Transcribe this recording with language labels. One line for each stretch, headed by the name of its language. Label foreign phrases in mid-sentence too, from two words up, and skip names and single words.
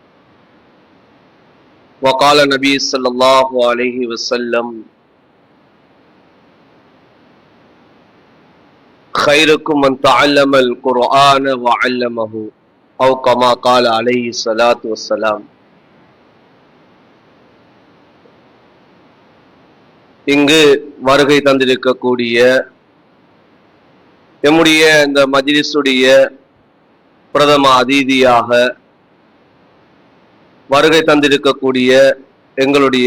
Arabic: وقال النبي صلى الله عليه وسلم: خيركم من تعلم القرآن وعلمه، أو كما قال عليه الصلاة والسلام.
Tamil: இங்கு வருகை தந்திருக்கக்கூடிய நம்முடைய இந்த மஜ்லிஸுடைய பிரதம அதிதியாக வருகை தந்திருக்கக்கூடிய எங்களுடைய